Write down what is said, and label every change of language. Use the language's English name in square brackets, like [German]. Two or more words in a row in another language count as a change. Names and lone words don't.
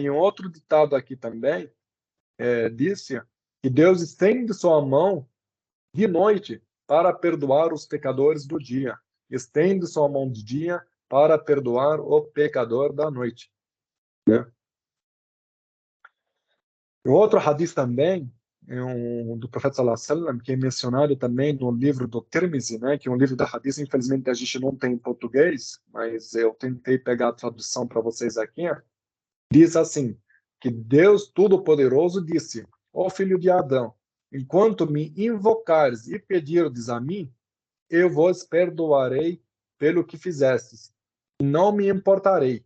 [Portuguese] E um outro ditado aqui também disse que Deus estende sua mão de noite para perdoar os pecadores do dia. Estende sua mão de dia para perdoar o pecador da noite. Né? O outro hadith também do profeta [Arabic] صلى الله عليه وسلم, [Portuguese] que é mencionado também no livro do Tirmizi, né, que é um livro da hadith, infelizmente a gente não tem em português, mas eu tentei pegar a tradução para vocês aqui. Diz assim, que Deus Todo-Poderoso disse: ó filho de Adão, enquanto me invocares e pedirdes a mim, eu vos perdoarei pelo que fizestes, e não me importarei.